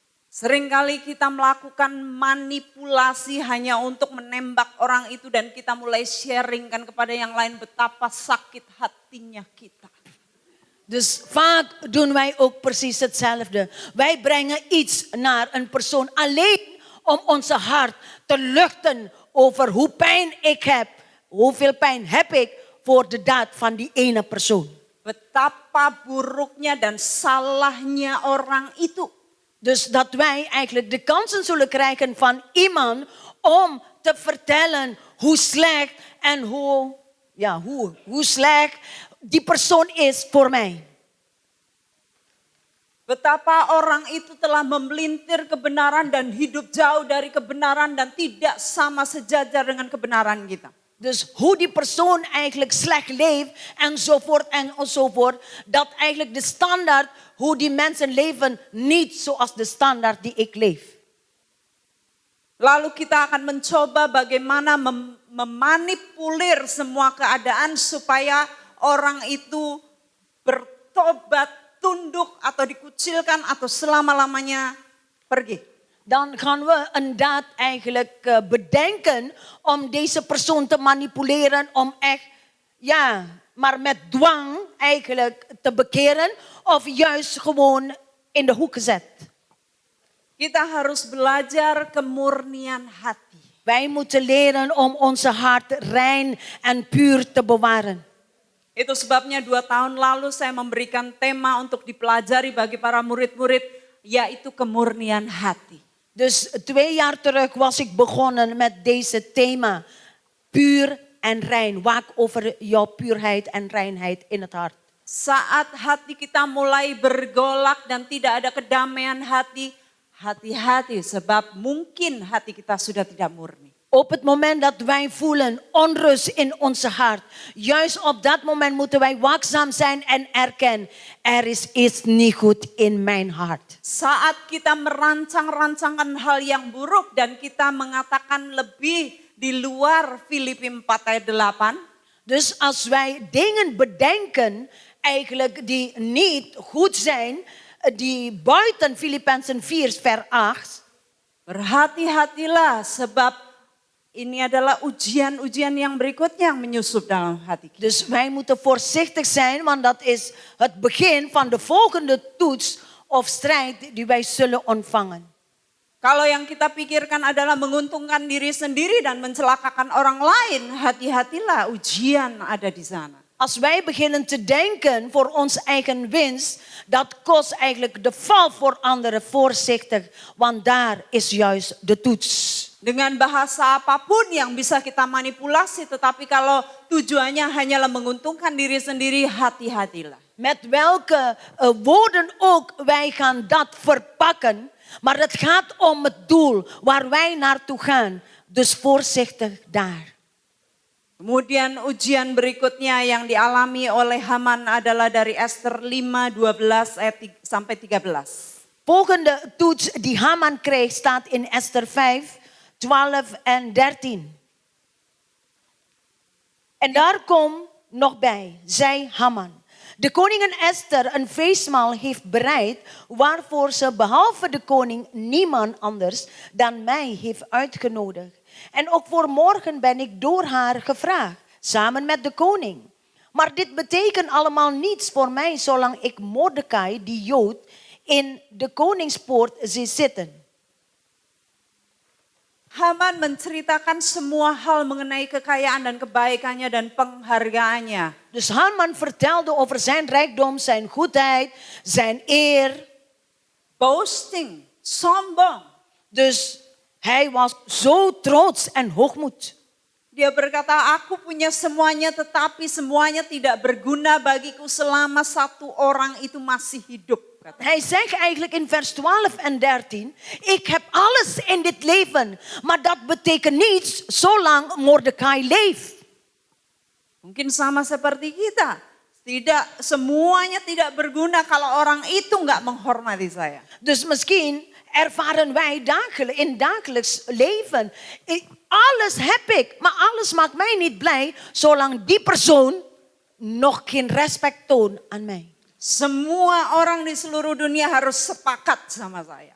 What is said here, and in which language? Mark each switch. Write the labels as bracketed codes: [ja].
[id] Seringkali kita melakukan manipulasi hanya untuk menembak orang itu dan kita mulai sharingkan kepada yang lain betapa sakit hatinya kita. [nl] Dus vaak doen wij ook precies hetzelfde. Wij brengen iets naar een persoon alleen om onze hart te luchten over hoe pijn ik heb. Hoeveel pijn heb ik voor de daad van die ene persoon. [id] Betapa buruknya dan salahnya orang itu. [nl] Dus dat wij eigenlijk de kansen zullen krijgen van iemand om te vertellen hoe slecht en hoe slecht die persoon is voor mij. [id] Betapa orang itu telah memelintir kebenaran dan hidup jauh dari kebenaran dan tidak sama sejajar dengan kebenaran kita. [nl] Dus hoe die persoon eigenlijk slecht leeft enzovoort enzovoort. Dat eigenlijk de standaard hoe die mensen leven niet zoals de standaard die ik leef. [id] Lalu kita akan mencoba bagaimana memanipulir semua keadaan supaya orang itu bertobat, tunduk atau dikucilkan atau selama-lamanya pergi. [nl] Dan gaan we een daad eigenlijk bedenken om deze persoon te manipuleren. Om echt, maar met dwang eigenlijk te bekeren. Of juist gewoon in de hoek gezet. [id] Kita harus belajar kemurnian hati. [nl] Wij moeten leren om onze hart rein en puur te bewaren. [id] Itu sebabnya 2 tahun lalu saya memberikan tema untuk dipelajari bagi para murid-murid. Yaitu kemurnian hati. [nl] Dus 2 jaar terug was ik begonnen met deze thema. Puur en rein. Waak over jouw puurheid en reinheid in het hart. [id] Saat hati kita mulai bergolak dan tidak ada kedamaian hati, Hati-hati sebab mungkin hati kita sudah tidak murni. [nl] Op het moment dat wij voelen onrust in onze hart, juist op dat moment moeten wij waakzaam zijn en erkennen, er is iets niet goed in mijn hart. [id] Saat kita merancang-rancangan hal yang buruk dan kita mengatakan lebih di luar Filipi 4 ayat 8. [nl] Dus als wij dingen bedenken, eigenlijk die niet goed zijn, die buiten Filippenzen 4 vers 8. [id] Berhati-hatilah sebab ini adalah ujian-ujian yang berikutnya yang menyusup dalam hati kita. [nl] Dus wij moeten voorzichtig zijn, want dat is het begin van de volgende toets of strijd die wij zullen ontvangen. [id] Kalau yang kita pikirkan adalah menguntungkan diri sendiri dan mencelakakan orang lain, hati-hatilah ujian ada di sana. [nl] Als wij beginnen te denken voor ons eigen winst, dat kost eigenlijk de val voor anderen. Voorzichtig, want daar is juist de toets. [id] Dengan bahasa apapun yang bisa kita manipulasi, tetapi kalau tujuannya hanyalah menguntungkan diri sendiri, hati-hatilah. [nl] Met welke woorden ook wij gaan dat verpakken, maar het gaat om het doel waar wij naartoe gaan. Dus voorzichtig daar. [id] Kemudian ujian berikutnya yang dialami oleh Haman adalah dari Ester 5, 12 sampai 13. [nl] Volgende toets die Haman kreeg staat in Ester 5, 12 en 13. En daar komt nog bij, zei Haman. De koningin Esther een feestmaal heeft bereid, waarvoor ze behalve de koning niemand anders dan mij heeft uitgenodigd. En ook voor morgen ben ik door haar gevraagd, samen met de koning. Maar dit betekent allemaal niets voor mij, zolang ik Mordechai, die Jood, in de koningspoort zie zitten. [id] Haman menceritakan semua hal mengenai kekayaan dan kebaikannya dan penghargaannya. [nl] Dus Haman vertelde over zijn rijkdom, zijn goedheid, zijn eer. [en] Boasting, [id] sombong. [nl] Dus hij was zo trots en hoogmoed. [id] Dia berkata, aku punya semuanya tetapi semuanya tidak berguna bagiku selama satu orang itu masih hidup. [nl] Hij zegt eigenlijk in vers 12 en 13, ik heb alles in dit leven, maar dat betekent niets zolang Mordechai leeft. [id] Mungkin sama seperti kita. Semuanya tidak berguna kalau orang itu nggak menghormati saya. [nl] Dus misschien ervaren wij in dagelijks leven, alles heb ik, maar alles maakt mij niet blij zolang die persoon nog geen respect toont aan mij. [id] Semua orang di seluruh dunia harus sepakat sama saya.